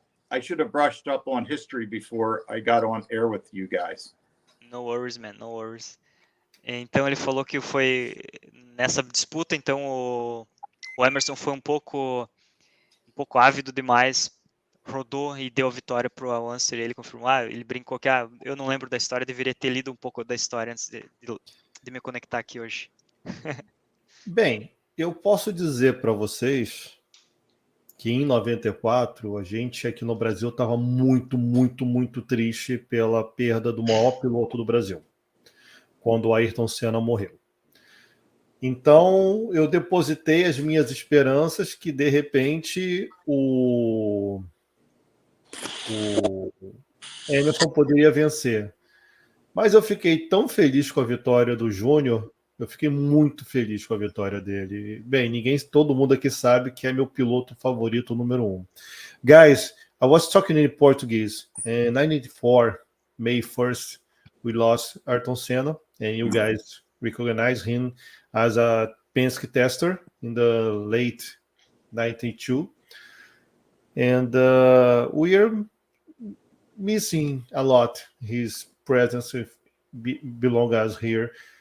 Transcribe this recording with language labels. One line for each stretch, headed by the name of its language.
English: I should have brushed up on history before I got on air with you guys. No worries, man, no worries.
Portuguese: Então ele falou que foi nessa disputa, então o Emerson foi um pouco ávido demais, rodou e deu a vitória para o Unser. Ele confirmou, ele brincou que eu não lembro da história, deveria ter lido um pouco da história antes de me conectar aqui hoje. Bem, eu posso dizer para vocês que em 94 a gente aqui no Brasil estava muito, muito, muito triste pela perda do maior piloto do Brasil, quando o Ayrton Senna morreu. Então eu depositei as minhas esperanças que de repente o Emerson poderia vencer. Mas eu fiquei tão feliz com a vitória do Júnior. Eu fiquei muito feliz com a vitória dele. Bem, todo mundo aqui sabe que é meu piloto favorito número 1.
English: Guys, I was talking in Portuguese. In 94, May 1st, we lost Ayrton Senna, and you guys recognize him as a Penske tester in the late 92. And we are missing a lot his presence belong us here.